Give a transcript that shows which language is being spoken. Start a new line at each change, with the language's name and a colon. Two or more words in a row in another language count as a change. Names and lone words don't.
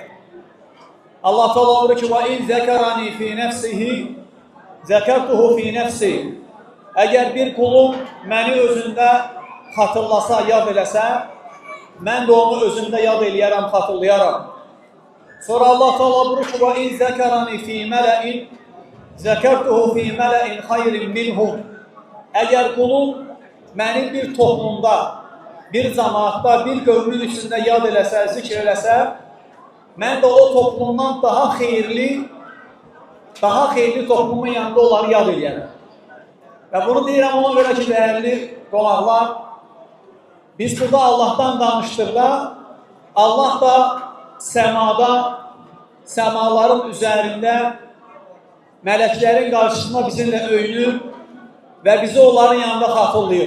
Azerbaijani: Allah Teala buyurur ki,
Arabic: وإن ذكرني في نفسه ذكرته في نفسي.
Azerbaijani: Əgər bir qulum məni özündə xatırlasa, yad eləsə, mən də onu özümdə yad eləyərəm, xatırlayaram. Sonra Allah Teala buyurur ki,
Arabic: وَاِنْ ذَكَرَنِ فِي مَلَئٍ ذَكَرْتُهُ فِي مَلَئٍ خَيْرٍ مِنْهُمْ.
Azerbaijani: Əgər qulum mənim bir toplumda, bir cəmaatda, bir qövmün içində yad eləsə, zikr eləsə, mən də o toplumdan daha xeyirli toplumun yanında onları yad eləyərəm. Və bunu deyirəm ona görə ki, dəyərli qonaqlar, biz burada Allahdan danışdıqda, Allah da səmada, səmaların üzərində mələklərin qarşısında bizimlə öyünür və bizi onların yanında xatırlayır.